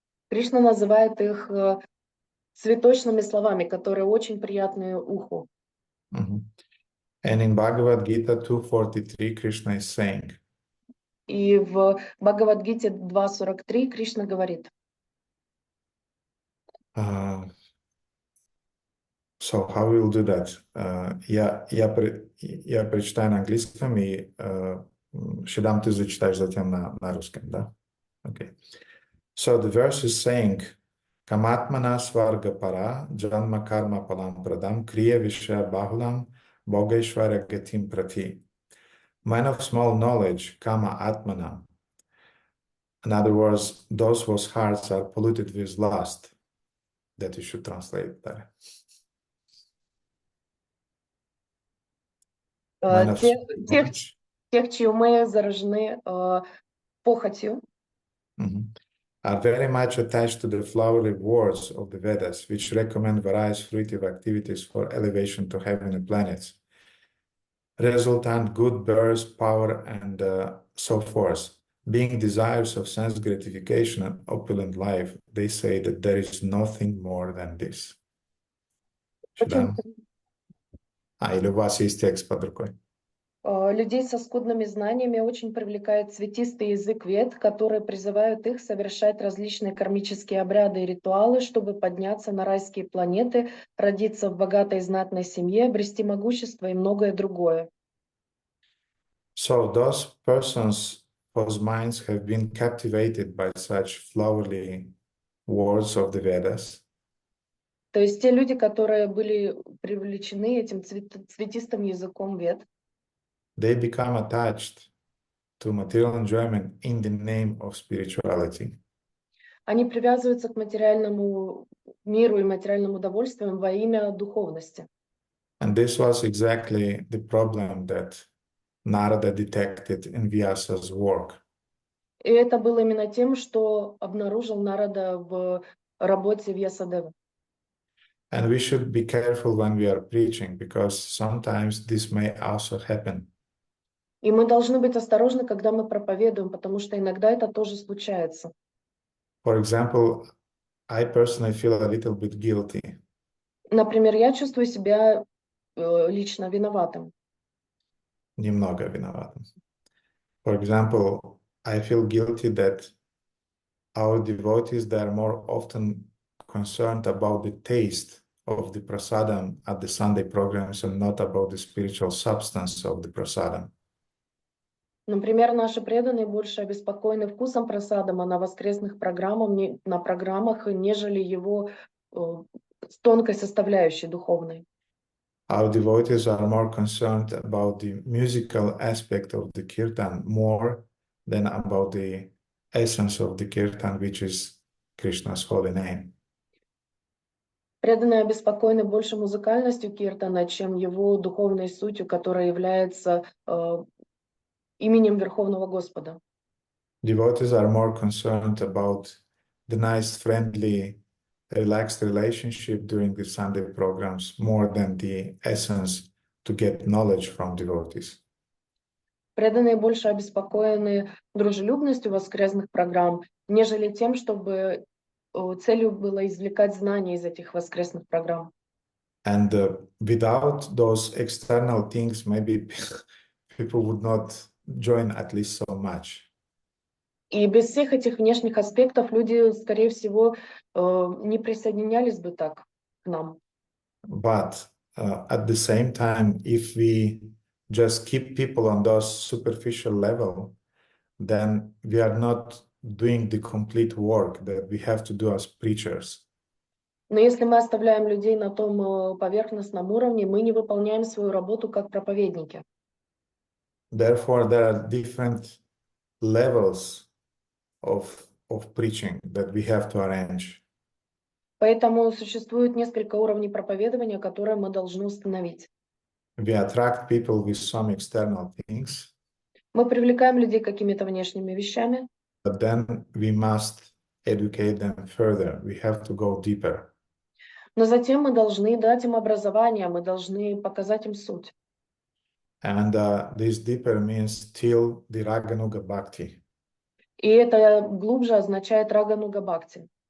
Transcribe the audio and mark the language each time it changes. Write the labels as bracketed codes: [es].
[ru] Кришна называет их цветочными словами, которые очень приятны уху. Mm-hmm. [en] And in Bhagavad Gita 2:43, Krishna is saying, [ru] И в Бхагавад-гите 2.43 Кришна говорит. [en] So how we will do that? [ru] Я прочитаю на английском, и Шидам, ты зачитаешь затем на русском, да? [en] Okay. So the verse is saying, [sa] Kamatmana svarga para, janma karma palam pradam, kriya vishya bahulam, bhogeshvara gatim prati. [en] Man of small knowledge, kama atmana. In other words, those whose hearts are polluted with lust. That you should translate that. [ru] Тех, чьи умы заражены похотью, [en] are very much attached to the flowery words of the Vedas, which recommend various fruitive activities for elevation to heavenly planets, resultant good birth, power, and so forth. Being desirous of sense gratification and opulent life, they say that there is nothing more than this. [ru] Или у вас есть текст под рукой? Людей со скудными знаниями очень привлекает цветистый язык вед, которые призывают их совершать различные кармические обряды и ритуалы, чтобы подняться на райские планеты, родиться в богатой и знатной семье, обрести могущество и многое другое. [en] So those persons whose minds have been captivated by such flowery words of the Vedas, [ru] то есть те люди, которые были привлечены этим цветистым языком вед, [en] they become attached to material enjoyment in the name of spirituality. [ru] Они привязываются к материальному миру и материальным удовольствиям во имя духовности. [en] And this was exactly the problem that Narada detected in Vyasa's work. [ru] И это было именно тем, что обнаружил Нарада в работе Вьясадевы. [en] And we should be careful when we are preaching, because sometimes this may also happen. [ru] И мы должны быть осторожны, когда мы проповедуем, потому что иногда это тоже случается. [en] For example, I personally feel a little bit guilty. [ru] Например, я чувствую себя лично виноватым. Немного виноватым. [en] For example, I feel guilty that our devotees, they are more often concerned about the taste of the prasadam at the Sunday programs and not about the spiritual substance of the prasadam. [ru] Например, наши преданные больше обеспокоены вкусом прасадама на воскресных программах, нежели его тонкой составляющей духовной. [en] Our devotees are more concerned about the musical aspect of the kirtan more than about the essence of the kirtan, which is Krishna's holy name. [ru] Преданные обеспокоены больше музыкальностью киртана, чем его духовной сутью, которая является именем Верховного Господа. [en] Devotees are more concerned about the nice, friendly, relaxed relationship during the Sunday programs more than the essence to get knowledge from devotees. [ru] Преданные больше обеспокоены дружелюбностью воскресных программ, нежели тем, чтобы целью было извлекать знания из этих воскресных программ. [en] And without those external things, maybe people would not join at least so much. [ru] И без всех этих внешних аспектов люди, скорее всего, не присоединялись бы так к нам. [en] But at the same time, if we just keep people on those superficial level, then we are not doing the complete work that we have to do as preachers. [ru] Но если мы оставляем людей на том поверхностном уровне, мы не выполняем свою работу как проповедники. [en] Therefore, there are different levels of preaching that we have to arrange. [ru] Поэтому существует несколько уровней проповедования, которые мы должны установить. [en] We attract people with some external things, [ru] Мы привлекаем людей какими-то внешними вещами, [en] but then we must educate them further. We have to go deeper. [ru] но затем мы должны дать им образование, мы должны показать им суть. And this deeper means till the Raganuga Bhakti. И это глубже означает Рагануга Бхакти.